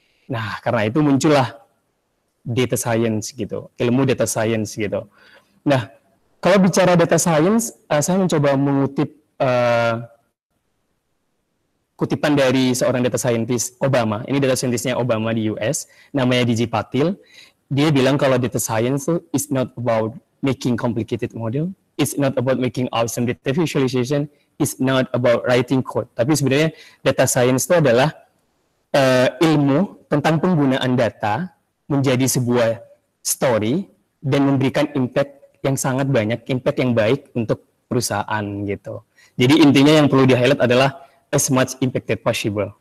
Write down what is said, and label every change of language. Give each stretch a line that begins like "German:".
Indonesian: Nah, karena itu muncullah data science gitu, ilmu data science gitu. Nah, kalau bicara data science, saya mencoba mengutip kutipan dari seorang data scientist Obama. Ini data scientistnya Obama di US, namanya DJ Patil. Dia bilang kalau
English: data science is not about making complicated model, it's not about making awesome data visualization, it's not about writing code.
Indonesian: Tapi sebenarnya data science itu adalah ilmu tentang penggunaan data menjadi sebuah story dan memberikan impact yang sangat banyak, impact yang baik untuk perusahaan gitu. Jadi intinya yang perlu di-highlight adalah
English: as much impacted possible.